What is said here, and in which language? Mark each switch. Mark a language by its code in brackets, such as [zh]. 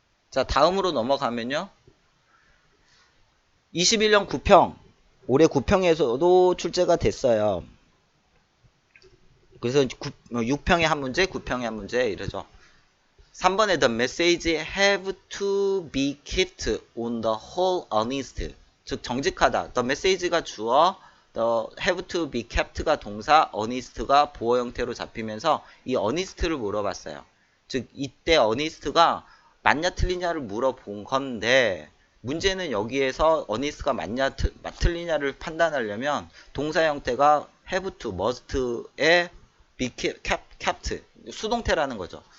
[ko] 자, 다음으로 넘어가면요. 21년 9평, 올해 9평에서도 출제가 됐어요. 그래서 6평에 한 문제, 9평에 한 문제 이러죠. 3번에 [en] the message have to be kept on the whole honest. [ko] 즉 정직하다. [en] the message [ko] 가 주어, [en] the have to be kept [ko] 가 동사, honest가 보어 형태로 잡히면서 이 honest를 물어봤어요. 즉 이때 honest가 맞냐 틀리냐를 물어본 건데 문제는 여기에서 honest가 맞냐 틀리냐를 판단하려면 동사 형태가 have to, must에 be kept, 수동태라는 거죠.